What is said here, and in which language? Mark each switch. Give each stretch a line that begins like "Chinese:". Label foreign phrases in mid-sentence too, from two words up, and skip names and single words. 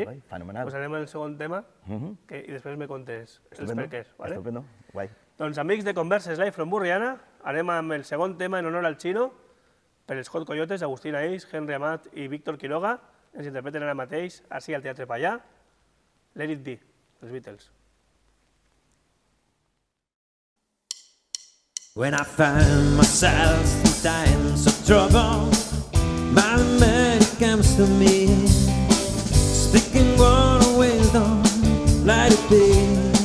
Catalan: Fenomenal. Doncs anem al segon tema i després me contes els perquès. Estupendo, guai. Doncs amics de Converses Live from Burriana, anem amb el segon tema en honor al Xino, per els Hot Coyotes, Agustín Aix, Henry Amat i Víctor Quiroga, ens interpreten ara mateix, així al Teatre Pallà, Let It Be, els Beatles.
English: When I find myself in times of trouble, my mate comes to me, speaking word of wisdom, let it be.